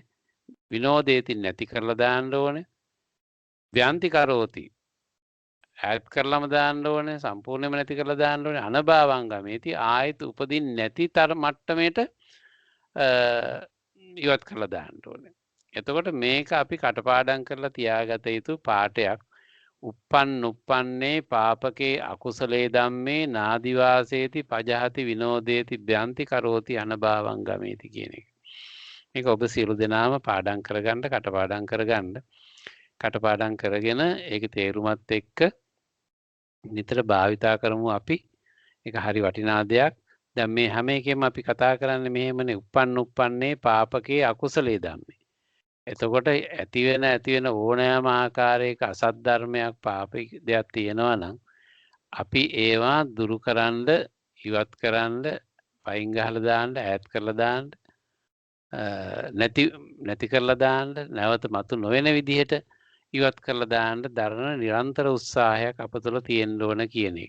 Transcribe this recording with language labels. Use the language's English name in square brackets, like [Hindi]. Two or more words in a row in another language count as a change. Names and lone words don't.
[Sinhala] විනෝදේති නැති කරලා දාන්න ඕනේ. [Pali] ව්‍යන්ති කරෝති [Sinhala] ඈත් කරලම දාන්න ඕනේ. සම්පූර්ණයෙන්ම නැති කරලා දාන්න ඕනේ. [Pali] අනභාවං ගමේති [Sinhala] ආයත උපදින් නැති තර මට්ටමේට ඉවත් කරලා දාන්න ඕනේ. එතකොට මේක අපි කටපාඩම් කරලා තියාගත යුතු පාඩයක්. [Pali] uppannuppanne papake akusale dhamme nadivaseeti pajahati vinodeti byanti karoti anabhavam gameti [Sinhala] කියන එක. මේක ඔබ සියලු දෙනාම පාඩම් කරගන්න කටපාඩම් කරගන්න. කටපාඩම් කරගෙන ඒක තේරුමත් එක්ක නිතර භාවිතා කරමු අපි. ඒක හරි වටිනා දෙයක්. දැන් මේ හැම එකෙම අපි කතා කරන්නේ මෙහෙමනේ. [Pali] uppannuppanne papake akusale dhamme. [Sinhala] එතකොට ඇති වෙන ඕනෑම ආකාරයක අසත් ධර්මයක් පාපික දෙයක් තියෙනවා නම් අපි ඒවා දුරු කරන්න ඉවත් කරන්න පයින් ගහලා දාන්න ඈත් කරලා දාන්න නැති කරලා දාන්න නැවත මතු නොවන විදිහට ඉවත් කරලා දාන්න දරන නිරන්තර උත්සාහයක් අප තුළ තියෙන්න ඕන කියන එක.